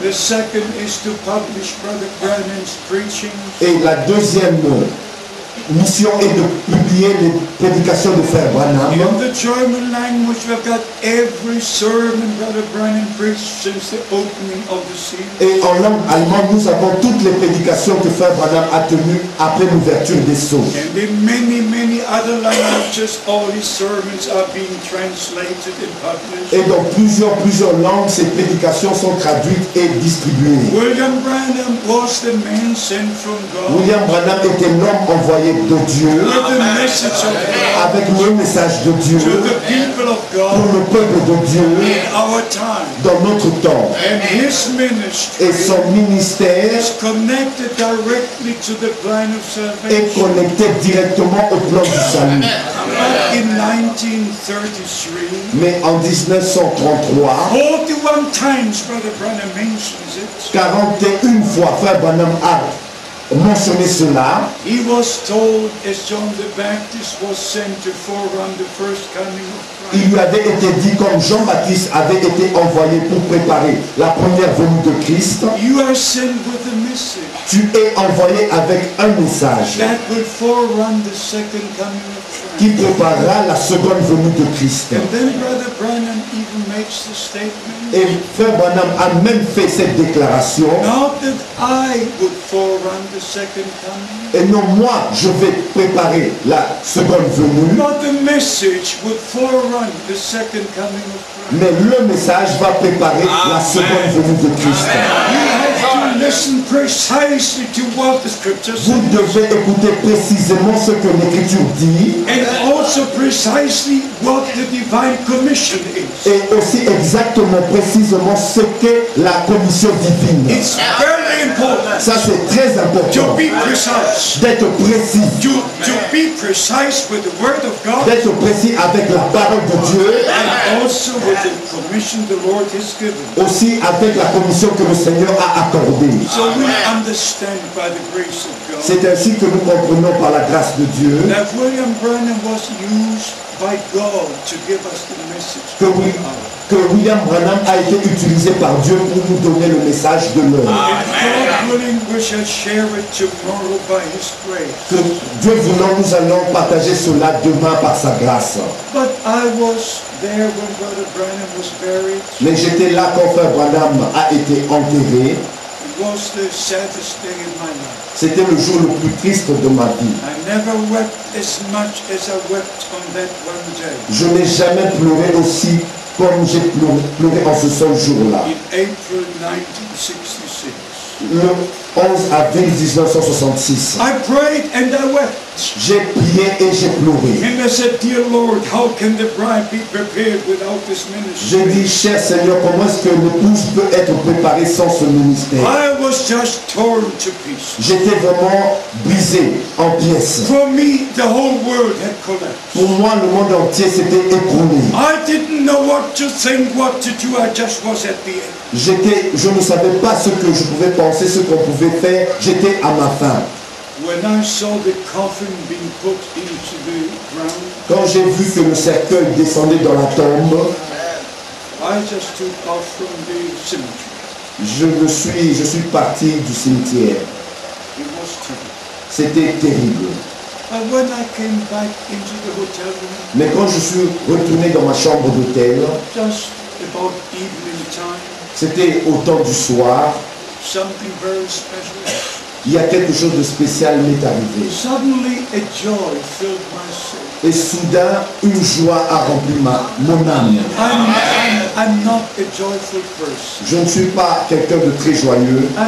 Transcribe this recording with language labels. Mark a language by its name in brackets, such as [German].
[English] The second is to publish Brother Branham's preaching. [French] Et la deuxième mission est de publier les prédications de frère Branham. [English] In the German language, we've got every sermon Brother Branham preached since the opening of the series. [French] Et en langue allemande, nous avons toutes les prédications que frère Branham a tenues après l'ouverture des sceaux. [English] And in many other languages, all his sermons are being translated and published. [French] Et dans plusieurs langues, ces prédications sont traduites et distribuées. [English] William Branham was the man sent from God [French] William Branham était l'homme envoyé de Dieu [English] with the message of God [French] avec le message de Dieu [English] to the people of [French] pour [English] God [French] le peuple de Dieu [English] in our time. [French] dans notre temps. [English] And his ministry [French] Et son ministère [English] is connected directly to the plan of [French] est [English] salvation. [French] connecté directement au plan du salut. [English] But in 1933, [French] Mais en 1933, [English] 41 times Brother Branham mentions it, [French] 41 fois, frère Branham a mentionné cela. [English] he was told as John the Baptist was sent to forerun the first coming of [French] Il [English] Christ. [French] lui avait été dit comme Jean-Baptiste avait été envoyé pour préparer la première venue de Christ. [English] You are sent with a message [French] Tu es envoyé avec un message [English] that will forerun the second coming of Christ. [French] qui préparera la seconde venue de Christ. [English] And then Brother Branham even makes the statement, [French] Et frère Branham a même fait cette déclaration. [English] not that I would forerun the second coming, [French] Et non, moi, je vais préparer la seconde venue, [English] but the message would forerun the second coming of Christ. [French] mais le message va préparer la seconde venue de Christ. [English] You have to listen precisely to what the scripture [French] Vous [English] says, [French] devez écouter précisément ce que l'Écriture dit [English] and also precisely what the divine commission is. [French] et aussi exactement, précisément ce qu'est la commission divine. [English] It's very important [French] Ça, c'est très [English] to [French] important [English] be precise, [French] d'être précis, [English] to be precise with the word of God, [French] d'être précis avec la parole de Dieu, [English] and also with the commission the Lord has given. [French] aussi avec la commission que le Seigneur a accordée. [English] So we understand by the grace of God [French] C'est ainsi que nous comprenons par la grâce de Dieu [English] that William Branham was used by God to give us the message [French] que, [English] for the hour. [French] que William Branham a été utilisé par Dieu pour nous donner le message de l'heure. [English] And God willing, we shall share it tomorrow by His grace. [French] Que Dieu voulant, nous allons partager cela demain par sa grâce. [English] But I was there when Brother Branham was buried. [French] Mais j'étais là quand Frère Branham a été enterré. [English] It was the saddest day in my life. [French] C'était le jour le plus triste de ma vie. [English] I never wept as much as I wept on that one day. [French] Je n'ai jamais pleuré aussi comme j'ai pleuré en ce seul jour-là. [English] In April 1966. [French] Le 11 avril 1966. [English] I prayed and I wept. [French] J'ai prié et j'ai pleuré. [English] And I said, dear Lord, how can the bride be prepared without this [French] J'ai [English] ministry? [French] dit, cher Seigneur, comment est-ce que l'épouse peut être préparée sans ce ministère? [English] I was just torn to pieces. [French] J'étais vraiment brisé en pièces. [English] For me, the whole world had collapsed. [French] Pour moi, le monde entier s'était écroulé. [English] I didn't know what to think, what to do. I just was at the end. [French] Je ne savais pas ce que je pouvais penser, ce qu'on pouvait faire. J'étais à ma fin. [English] When I saw the coffin being put into the ground, [French] Quand j'ai vu que le cercueil descendait dans la tombe, [English] I just took off from the cemetery. [French] je suis parti du cimetière. [English] It was terrible. [French] C'était terrible. [English] But when I came back into the hotel room, [French] Mais quand je suis retourné dans ma chambre d'hôtel, [English] just about evening time, [French] c'était au temps du soir, [English] something very special. [French] il y a quelque chose de spécial m'est arrivé. [English] Suddenly a joy filled my soul. [French] Et soudain, une joie a rempli mon âme. [English] I'm not a joyful person. [French] Je ne suis pas quelqu'un de très joyeux.